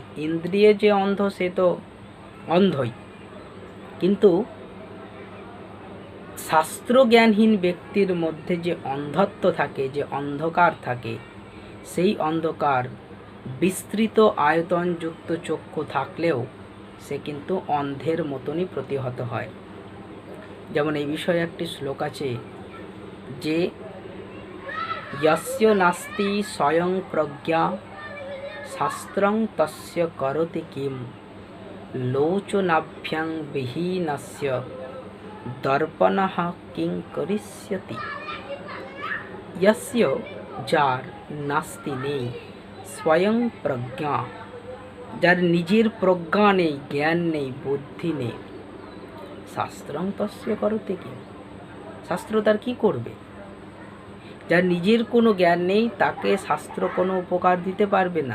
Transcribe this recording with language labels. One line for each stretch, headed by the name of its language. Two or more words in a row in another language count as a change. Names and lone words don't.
Bangla: ইন্দ্রিয়ে যে অন্ধ সে তো অন্ধই, কিন্তু শাস্ত্র জ্ঞানহীন ব্যক্তির মধ্যে যে অন্ধত্ব থাকে, যে অন্ধকার থাকে, সেই অন্ধকার বিস্তৃত আয়তনযুক্ত চক্ষু থাকলেও সে কিন্তু অন্ধের মতনই প্রতিহত হয়। যেমন এই বিষয়ে একটি শ্লোক আছে যে
Sanskrit: यस्य नास्ति स्वयं प्रज्ञा शास्त्रं तस्य करोति किं लोचनाभ्यां विहीनस्य दर्पणः किं करिष्यति।
Bangla: यस्य যার নাস্তি নেই
Sanskrit: স্বয়ং প্রজ্ঞা,
Bangla: যার নিজের প্রজ্ঞা নেই, জ্ঞান নেই, বুদ্ধি নেই,
Sanskrit: শাস্ত্রং তস্য
Bangla: করতে কি, শাস্ত্র তার কি করবে। যার নিজের কোনো জ্ঞান নেই তাকে শাস্ত্র কোনো উপকার দিতে পারবে না।